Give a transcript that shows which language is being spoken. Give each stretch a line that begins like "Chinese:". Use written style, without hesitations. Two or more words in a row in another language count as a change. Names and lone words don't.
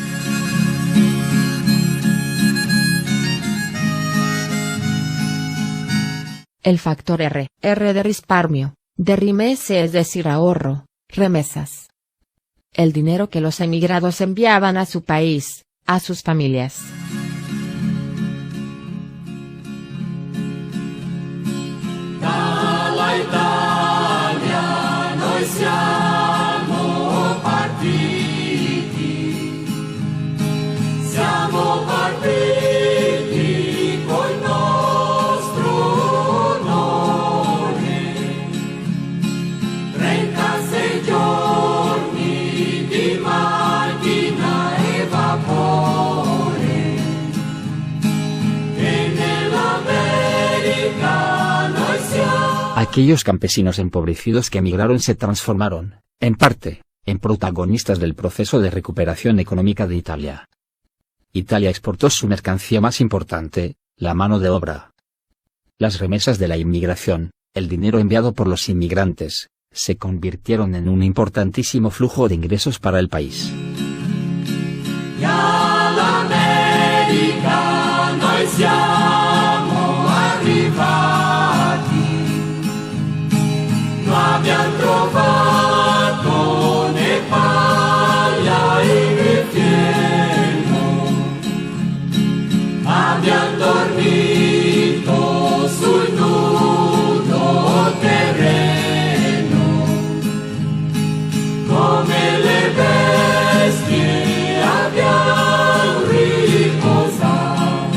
Spanish: El factor R de risparmio, de remese es decir ahorro, remesas. El dinero que los emigrados enviaban a su país, a sus familias.
Italian: Dalla Italia noi siamo partiti, siamo partiti col nostro onore, 36 giorni di macchina e vapore, e nell'America noi siamo.
Spanish: Aquellos campesinos empobrecidos que emigraron se transformaron, en parte, en protagonistas del proceso de recuperación económica de Italia. Italia exportó su mercancía más importante, la mano de obra. Las remesas de la inmigración, el dinero enviado por los inmigrantes, se convirtieron en un importantísimo flujo de ingresos para el país.
Italian: E all'America noi siamo arrivati, non abbiamo trovato né paglia né fieno, abbiamo dormito sul nudo terreno, come le bestie abbiamo riposato.